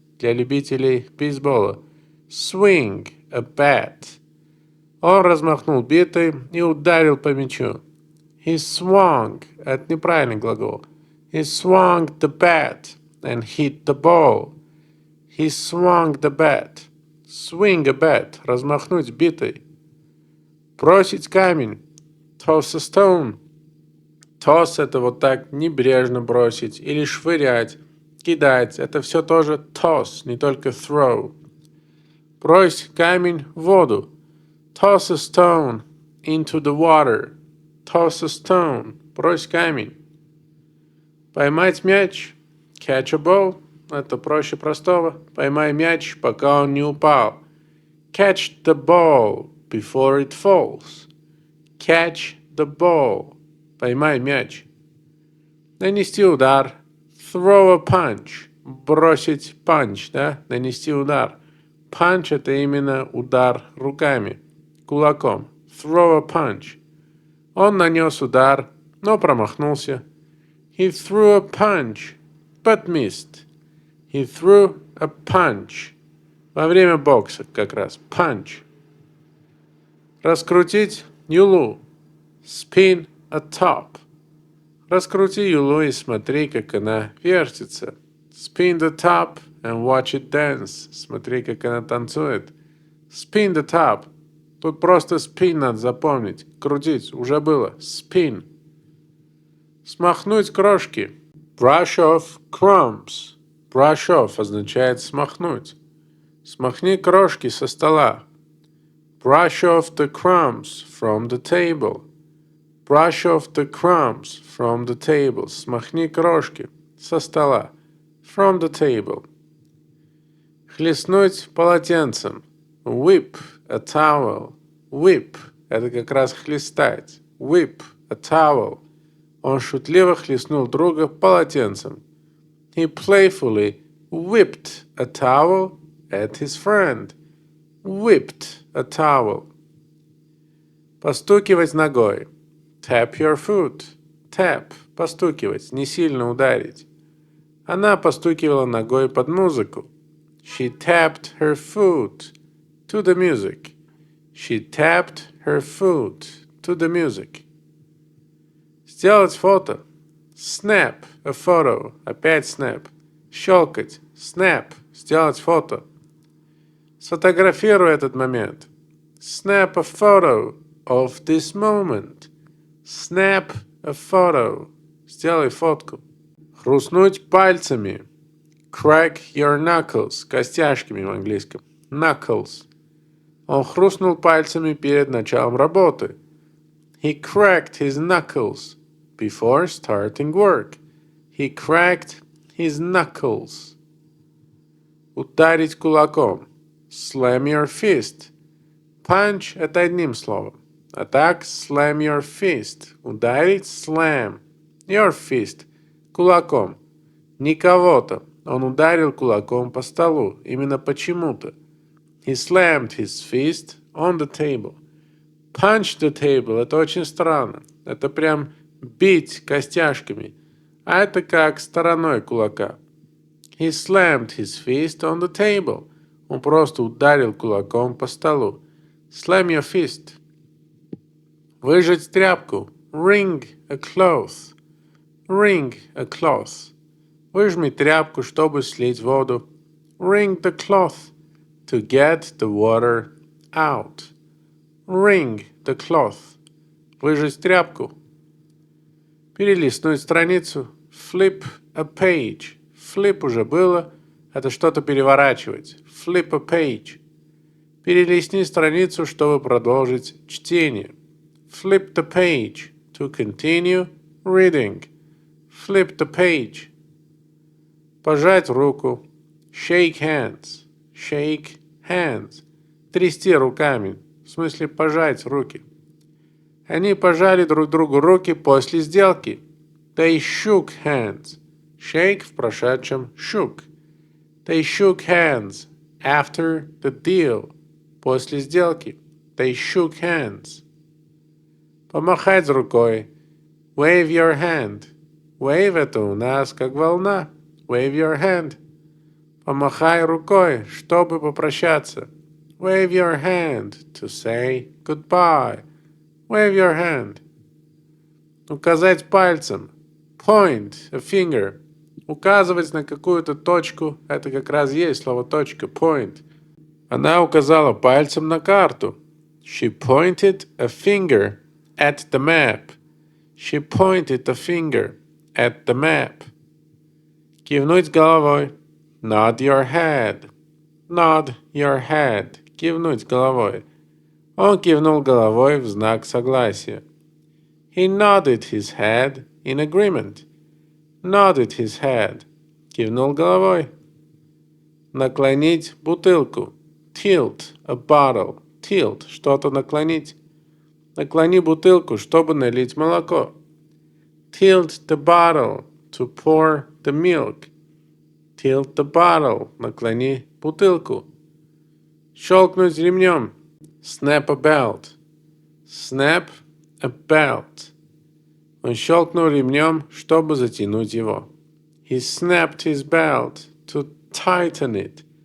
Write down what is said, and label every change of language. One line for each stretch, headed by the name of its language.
Russian: Для любителей бейсбола.
English: Swing a bat.
Russian: Он размахнул битой и ударил по мячу.
English: He swung.
Russian: Это неправильный глагол.
English: He swung the bat and hit the ball. He swung the bat. Swing a bat.
Russian: Размахнуть битой. Бросить камень.
English: Toss a stone.
Russian: Toss — это вот так небрежно бросить или швырять, кидать. Это все тоже toss, не только throw. Брось камень в воду.
English: Toss a stone into the water. Toss a stone.
Russian: Брось камень. Поймать мяч.
English: Catch a ball.
Russian: Это проще простого. Поймай мяч, пока он не упал.
English: Catch the ball before it falls. Catch the ball.
Russian: Поймай мяч. Нанести удар.
English: Throw a punch.
Russian: Бросить punch, да? Нанести удар. Punch — это именно удар руками, кулаком.
English: Throw a punch.
Russian: Он нанес удар, но промахнулся.
English: He threw a punch, but missed. He threw a punch.
Russian: Во время бокса как раз.
English: Punch.
Russian: Раскрутить юлу.
English: Spin a top.
Russian: Раскрути юлу и смотри, как она вертится.
English: Spin the top and watch it dance.
Russian: Смотри, как она танцует.
English: Spin the top.
Russian: Тут просто spin надо запомнить. Крутить. Уже было. Spin. Смахнуть крошки.
English: Brush off crumbs.
Russian: Brush off означает смахнуть. Смахни крошки со стола.
English: Brush off the crumbs from the table. Brush off the crumbs from the table.
Russian: Смахни крошки со стола.
English: From the table.
Russian: Хлестнуть полотенцем.
English: Whip a towel.
Russian: Whip — это как раз хлестать.
English: Whip a towel.
Russian: Он шутливо хлестнул друга полотенцем.
English: He playfully whipped a towel at his friend. Whipped a towel.
Russian: Постукивать ногой.
English: Tap your foot.
Russian: Tap — постукивать, не сильно ударить. Она постукивала ногой под музыку.
English: She tapped her foot to the music. She tapped her foot to the music.
Russian: Сделать фото.
English: Snap a photo.
Russian: Опять snap. Щелкать. Snap. Сделать фото. Сфотографируй этот момент.
English: Snap a photo of this moment. Snap a photo.
Russian: Сделай фотку. Хрустнуть пальцами.
English: Crack your knuckles.
Russian: Костяшками в английском.
English: Knuckles.
Russian: Он хрустнул пальцами перед началом работы.
English: He cracked his knuckles before starting work. He cracked his knuckles.
Russian: Ударить кулаком.
English: Slam your fist.
Russian: Punch — это одним словом. А так,
English: slam your fist.
Russian: Ударить — slam.
English: Your fist.
Russian: Кулаком. Не кого-то. Он ударил кулаком по столу. Именно почему-то.
English: He slammed his fist on the table. Punch the table
Russian: — это очень странно. Это прям бить костяшками. А это как стороной кулака.
English: He slammed his fist on the table.
Russian: Он просто ударил кулаком по столу.
English: Slam your fist.
Russian: Выжать тряпку.
English: Wring a cloth. Wring a cloth.
Russian: Выжми тряпку, чтобы слить воду.
English: Wring the cloth to get the water out. Wring the cloth.
Russian: Выжать тряпку. Перелистнуть страницу.
English: Flip a page.
Russian: Flip уже было. Это что-то переворачивать.
English: Flip a page.
Russian: Перелистни страницу, чтобы продолжить чтение.
English: Flip the page to continue reading. Flip the page.
Russian: Пожать руку.
English: Shake hands. Shake hands.
Russian: Трясти руками. В смысле пожать руки. Они пожали друг другу руки после сделки.
English: They shook hands.
Russian: Shake в прошедшем shook.
English: They shook hands after the deal.
Russian: После сделки.
English: They shook hands.
Russian: Помахать рукой.
English: Wave your hand.
Russian: Wave это у нас как волна.
English: Wave your hand.
Russian: Помахай рукой, чтобы попрощаться.
English: Wave your hand to say goodbye. Wave your hand.
Russian: Указать пальцем.
English: Point a finger.
Russian: Указывать на какую-то точку. Это как раз есть слово точка.
English: Point.
Russian: Она указала пальцем на карту.
English: She pointed a finger at the map. She pointed a finger at the map.
Russian: Кивнуть головой.
English: Nod your head. Nod your head.
Russian: Кивнуть головой. Он кивнул головой в знак согласия.
English: He nodded his head in agreement. Nodded his head.
Russian: Кивнул головой. Наклонить бутылку.
English: Tilt a bottle. Tilt.
Russian: Что-то наклонить. Наклони бутылку, чтобы налить молоко.
English: Tilt the bottle to pour the milk. Tilt the bottle.
Russian: Наклони бутылку. Щелкнуть ремнем.
English: Snap a belt. Snap a belt.
Russian: Он щелкнул ремнем, чтобы затянуть его.
English: He snapped his belt to tighten it.